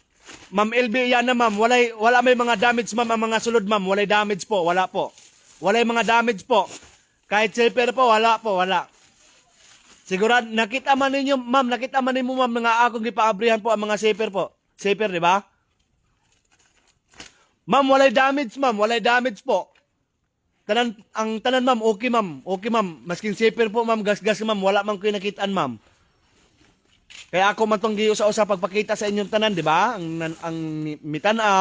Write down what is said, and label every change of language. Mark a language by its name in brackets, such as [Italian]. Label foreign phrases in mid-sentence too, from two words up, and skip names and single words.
[Cebuano] Ma'am LB, yan na ma'am. Wala may mga damage ma'am, ang mga sulod ma'am. Walay damage po, wala po. Walay mga damage po. Kahit zipper po, wala po, wala. Sigurad, nakita man ninyo, ma'am, nakita man ninyo ma'am, nga akong gipaabrihan po ang mga zipper po. Zipper, di ba? Ma'am, walay damage ma'am, walay damage po. Ang tanan ma'am, okay ma'am. Okay ma'am. Maskin zipper po ma'am, gas-gas ma'am, wala man ko nakitaan ma'am. Kaya ako man tong giusa-usa pagpakita sa inyong tanan, di ba?